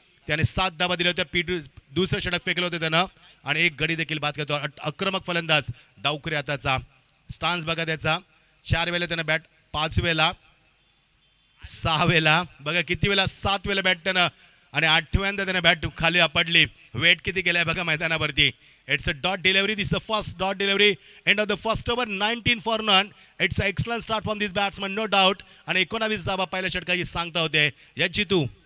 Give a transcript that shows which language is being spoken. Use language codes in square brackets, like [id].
[mr] त्याने 7 धावा दिल्या होत्या. दुसरं षटक फेकलं होतं त्यानं आणि 1 गडी देखील बाद करतो. आक्रमक फलंदाज डावकरी हाताचा. स्टान्स बघा त्याचा. 4 वेळेला त्यानं बॅट, 5 वेळेला, 6 वेळेला, बघा किती वेळा, 7 वेळेला बॅट त्यानं आणि 8व्यांदा त्यानं बॅट खाली आपडली. वेट किती केलाय बघा मैदानावरती. [en] It's a dot delivery. This is the first dot delivery. End of the first over, 19 for none. It's an excellent start from this batsman, no doubt. [mr] आणि 19 धावा पहिल्या षटकाची सांगता होते याची तू.